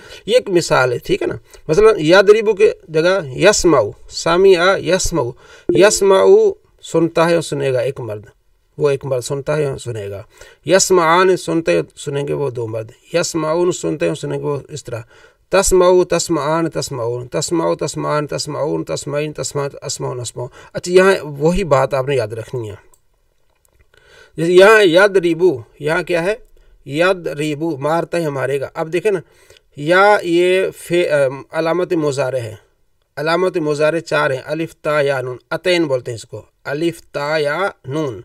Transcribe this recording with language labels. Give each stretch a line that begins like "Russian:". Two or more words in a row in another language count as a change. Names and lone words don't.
Urdu: یہ ایک مثال ہے، ٹھیک ہے نا۔ مثلا یضرب کے جگہ
Arabic: یسمعو، سامع یسمعو، یسمعو
Urdu: سنتا ہے اور سنے گا ایک مرد، وہ ایک مرد سنتا ہے اور سنے گا۔ یسمعان سنتے سنیں گے وہ دو مرد، یسمعون سنتے ہیں سنیں گے وہ اس طرح۔
Arabic: تسمعو تسمعان تسمعون، تسمعو تسمعان تسمعون، تسمعین تسمعت اسمعون اسمعون۔
Urdu: اچھا یہاں وہی بات آپ نے یاد رکھنی ہے، جیسے یہاں یضربو، یہاں کیا ہے یضربو مارتا ہے مارے گا۔ اب دیکھیں نا، یا یہ علامت مضارع ہے، علامت مضارع 4 ہیں، الف تا یا نون، اتین بولتے ہیں اس کو، الف تا یا نون۔